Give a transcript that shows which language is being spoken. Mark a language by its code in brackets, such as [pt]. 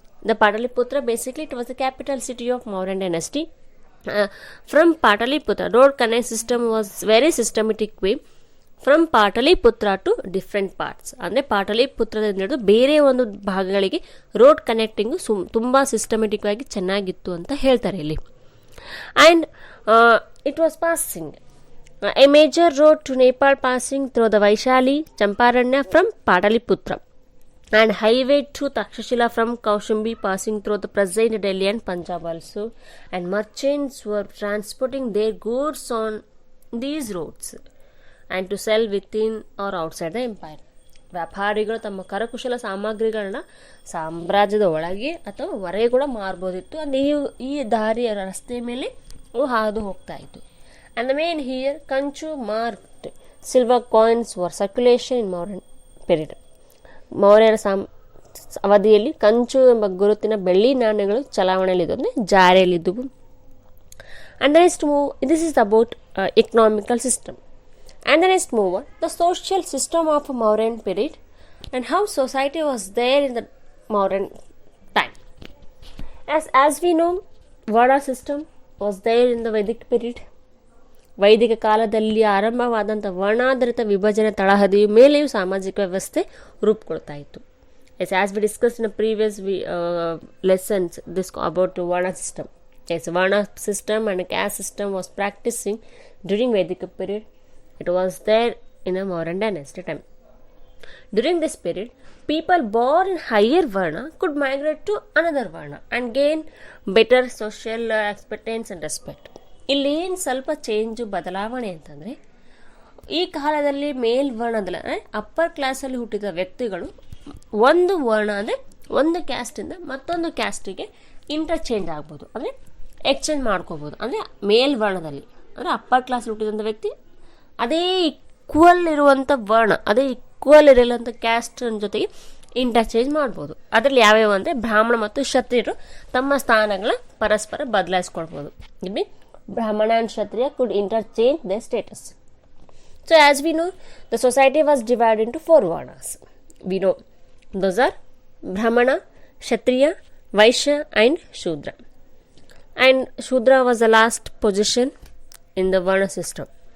[en] The Pataliputra, basically it was the capital city of Mauryan dynasty. From Pataliputra, road connect system was very systematic way from Pataliputra to different parts. [kn] ಅಂದರೆ ಪಾಟಲಿಪುತ್ರದಿಂದ ಹಿಡಿದು ಬೇರೆ ಒಂದು ಭಾಗಗಳಿಗೆ road connecting ತುಂಬ systematic ಆಗಿ ಚೆನ್ನಾಗಿತ್ತು ಅಂತ ಹೇಳ್ತಾರೆ ಇಲ್ಲಿ. [en] And it was passing a major road to Nepal passing through the Vaishali, Champaranya from Pataliputra. and highway to Takshashila from Kaushambi passing through the present Delhi and Punjab also, and merchants were transporting their goods on these roads and to sell within or outside the empire. [kn] ವ್ಯಾಪಾರಿಗಳು ತಮ್ಮ ಕರಕುಶಲ ಸಾಮಗ್ರಿಗಳನ್ನ ಸಾಮ್ರಾಜ್ಯದ ಒಳಗೆ ಅಥವಾ ಹೊರಗೆ ಕೂಡ ಮಾರ್ಬೋದಿತ್ತು. ಅಂದರೆ ಈ ದಾರಿಯ ರಸ್ತೆ ಮೇಲೆ ಹಾದು ಹೋಗ್ತಾ ಇತ್ತು. [en] And the main here, Kanchu marked silver coins were circulation in Mauryan period. [kn] ಮೌರ್ಯರ ಅವಧಿಯಲ್ಲಿ ಕಂಚು ಎಂಬ ಗುರುತಿನ ಬೆಳ್ಳಿ ನಾಣ್ಯಗಳು ಚಲಾವಣೆಯಲ್ಲಿದ್ದು ಅಂದರೆ ಜಾರಿಯಲ್ಲಿದ್ದವು. [en] And the next move, this is about economical system. And the next move, the social system of Mauryan period and how society was there in the Mauryan time. As we know, Vada system was there in the Vedic period. [kn] ವೈದಿಕ ಕಾಲದಲ್ಲಿ ಆರಂಭವಾದಂಥ ವರ್ಣಾಧಾರಿತ ವಿಭಜನೆ ತಳಹದಿಯ ಮೇಲೆಯೂ ಸಾಮಾಜಿಕ ವ್ಯವಸ್ಥೆ ರೂಪುಗೊಳ್ತಾ ಇತ್ತು. [en] As we discuss in previous lessons this about varna system. Varna system and caste system was practising during Vaidika period. It was there in a Mauryan dynasty time. During this period, people born in higher varna could migrate to another varna and gain better social acceptance and respect. [kn] ಇಲ್ಲಿ ಏನು ಸ್ವಲ್ಪ change ಬದಲಾವಣೆ ಅಂತಂದರೆ, ಈ ಕಾಲದಲ್ಲಿ ಮೇಲ್ವರ್ಣದಲ್ಲಿ ಅಂದರೆ upper ಕ್ಲಾಸಲ್ಲಿ ಹುಟ್ಟಿದ ವ್ಯಕ್ತಿಗಳು ಒಂದು ವರ್ಣ ಅಂದರೆ ಒಂದು ಕ್ಯಾಸ್ಟಿಂದ ಮತ್ತೊಂದು ಕ್ಯಾಸ್ಟಿಗೆ ಇಂಟರ್ಚೇಂಜ್ ಆಗ್ಬೋದು, ಅಂದರೆ ಎಕ್ಸ್ಚೇಂಜ್ ಮಾಡ್ಕೋಬೋದು. ಅಂದರೆ ಮೇಲ್ವರ್ಣದಲ್ಲಿ ಅಂದರೆ ಅಪ್ಪರ್ ಕ್ಲಾಸ್ ಹುಟ್ಟಿದಂಥ ವ್ಯಕ್ತಿ ಅದೇ ಈಕ್ವಲ್ ಇರುವಂಥ ವರ್ಣ, ಅದೇ ಈಕ್ವಲ್ ಇರಲಂಥ ಕ್ಯಾಸ್ಟ್ ಜೊತೆಗೆ ಇಂಟರ್ಚೇಂಜ್ ಮಾಡ್ಬೋದು. ಅದರಲ್ಲಿ ಯಾವ್ಯಾವ ಅಂದರೆ ಬ್ರಾಹ್ಮಣ ಮತ್ತು ಕ್ಷತ್ರಿಯರು ತಮ್ಮ ಸ್ಥಾನಗಳ ಪರಸ್ಪರ ಬದಲಾಯಿಸ್ಕೊಳ್ಬೋದು. [en] ಇಲ್ಲಿ Brahmana and Kshatriya could interchange their status. So as we know, the society was divided into 4 varnas. We know those are Brahmana, Kshatriya, Vaishya and Shudra. And Shudra was the last position in the varna system.